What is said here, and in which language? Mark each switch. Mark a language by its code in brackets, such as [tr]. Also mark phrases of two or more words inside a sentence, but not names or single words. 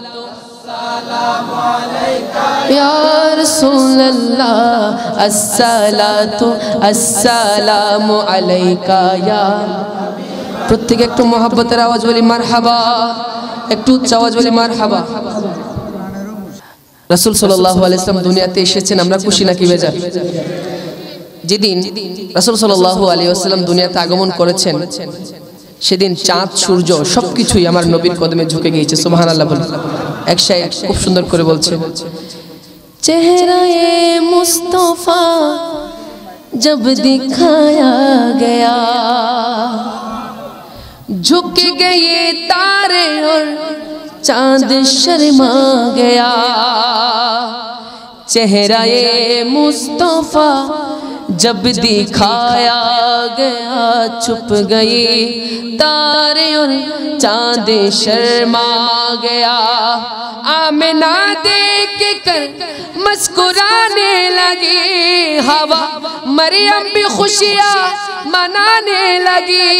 [ar] یا رسول اللہ الصلاۃ السلام علیکہ یا [bn] প্রত্যেক একটু মহব্বতের আওয়াজ বলি মারহাবা একটু উচ্চ আওয়াজ বলি মারহাবা রাসূল [ar] صلى الله عليه وسلم [bn] দুনিয়াতে এসেছেন আমরা খুশি নাকি বেজার যেদিন রাসূল [ar] صلى الله عليه وسلم [bn] দুনিয়াতে আগমন করেছেন সেদিন চাঁদ সূর্য সবকিছুই আমার নবীর কদমে ঝুঁকে গিয়েছে সুবহানাল্লাহ বলুন এক শায়র খুব সুন্দর করে বলছে [ur] چہرۂ مصطفیٰ جب دکھایا گیا جھک گئے تارے اور چاند شرما گیا چہرۂ مصطفیٰ جب دکھایا گیا چھپ گئے تارے اور چاند شرما گیا آمنہ دیکھ کر مسکرانے لگی، حوا مریم بھی خوشیاں منانے لگی.